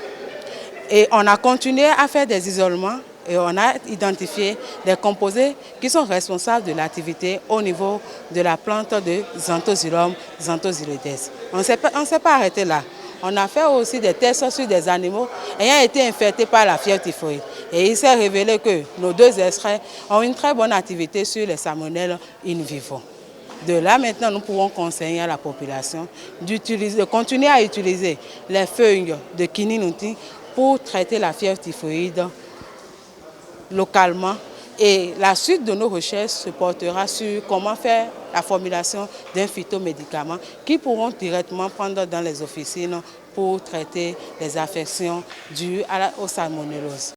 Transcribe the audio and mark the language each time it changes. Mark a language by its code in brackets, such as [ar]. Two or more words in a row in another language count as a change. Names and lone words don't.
[fr] Et on a continué à faire des isolements et on a identifié des composés qui sont responsables de l'activité au niveau de la plante de Xanthosylum xanthosylodes. On ne s'est pas arrêté là. On a fait aussi des tests sur des animaux ayant été infectés par la fièvre typhoïde. Et il s'est révélé que nos 2 extraits ont une très bonne activité sur les salmonelles [la] in vivo. [fr] De là, maintenant, nous pouvons conseiller à la population de continuer à utiliser les feuilles de Kininuti pour traiter la fièvre typhoïde localement. Et la suite de nos recherches se portera sur comment faire la formulation d'un phytomédicament qui pourront directement prendre dans les officines pour traiter les affections dues aux salmonelloses.